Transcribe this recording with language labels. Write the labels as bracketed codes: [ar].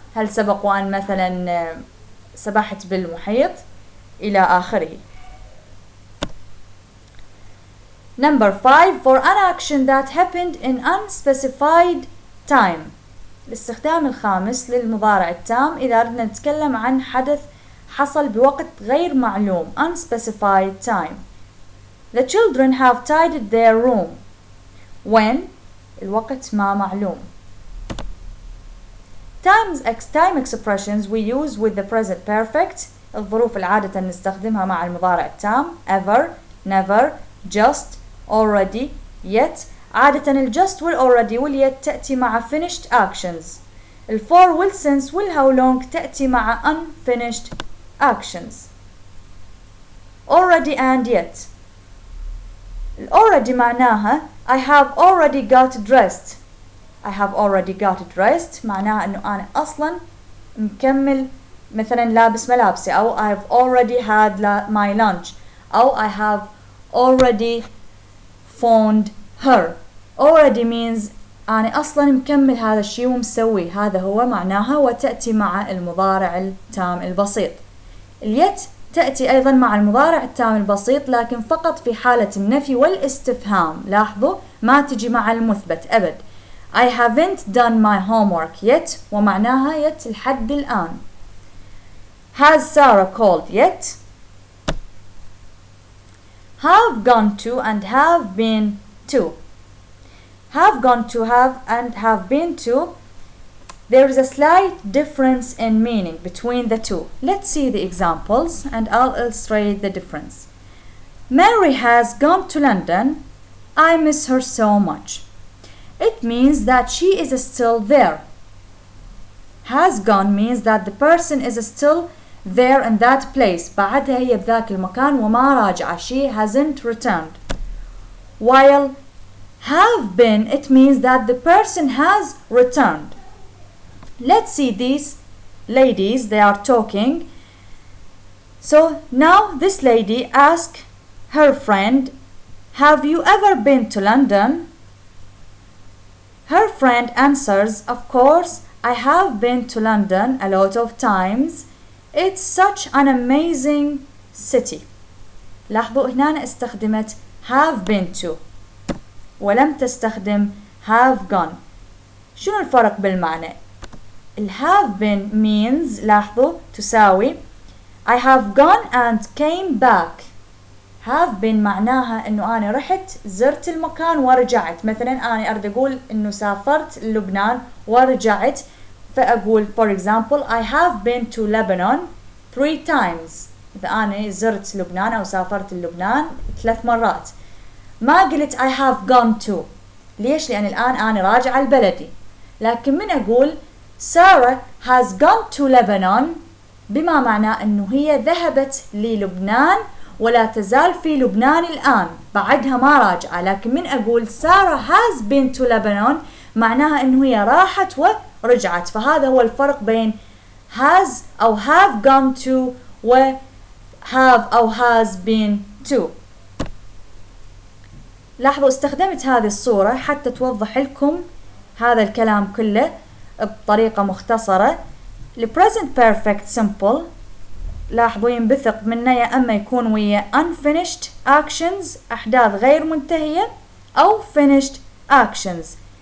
[ar] هل سبق وأن مثلا سبحت بالمحيط إلى آخره. [en] Number 5, for an action that happened in unspecified time. [ar] الاستخدام الخامس للمضارع التام إذا أردنا نتكلم عن حدث حصل بوقت غير معلوم. [en] unspecified time. The children have tidied their room. [ar] When الوقت ما معلوم. [en] time expressions we use with the present perfect. [ar] الظروف العادة نستخدمها مع المضارع التام. [en] ever, never, just, already, yet. [ar] عادة الجust والalready والyet تأتي مع finished actions. for والsince والhow long تأتي مع unfinished actions. [en] already and yet. already معناها I have already got dressed. I have already got dressed [ar] معناها أنه أنا أصلا مكمل مثلا لابس ملابسي، [en] أو I have already had my lunch، أو I have already phoned her. already means [ar] أنا أصلا مكمل هذا الشيء ومسوي، هذا هو معناها، وتأتي مع المضارع التام البسيط. اليت تأتي أيضا مع المضارع التام البسيط لكن فقط في حالة النفي والاستفهام. لاحظوا ما تجي مع المثبت أبد. [en] I haven't done my homework yet ومعناها yet [ar] لحد الآن. [en] Has Sarah called yet? Have gone to and have been to. Have gone to have and have been to. There is a slight difference in meaning between the two. Let's see the examples and I'll illustrate the difference. Mary has gone to London. I miss her so much. It means that she is still there. Has gone means that the person is still there in that place. [ar] بعدها هي بذاك المكان وما راجعة. [en] She hasn't returned. While have been, it means that the person has returned. Let's see these ladies, they are talking. So now this lady asks her friend, have you ever been to London? Her friend answers, of course, I have been to London a lot of times. It's such an amazing city. [ar] لاحظوا هنا استخدمت have been to ولم تستخدم have gone. شنو الفرق بالمعنى؟ [en] ال have been means [ar] لاحظوا تساوي [en] I have gone and came back. [ar] have been معناها انه انا رحت زرت المكان ورجعت. مثلا انا اريد اقول انه سافرت لبنان ورجعت، فاقول [en] for example I have been to Lebanon 3 times. [ar] اذا انا زرت لبنان او سافرت لبنان 3 مرات. ما قلت [en] I have gone to. [ar] ليش؟ لان الان انا راجعة لبلدي. لكن من اقول [en] Sarah has gone to Lebanon [ar] بما معناه انه هي ذهبت للبنان ولا تزال في لبنان الآن، بعدها ما راجعة. لكن من أقول [en] Sarah has been to Lebanon [ar] معناها إنه هي راحت ورجعت. فهذا هو الفرق بين has أو have gone to و have أو has been to. لاحظوا استخدمت هذه الصورة حتى توضح لكم هذا الكلام كله بطريقة مختصرة. ال present perfect simple لاحظوا ينبثق منه يا أما يكون ويا unfinished actions أحداث غير منتهية أو finished actions.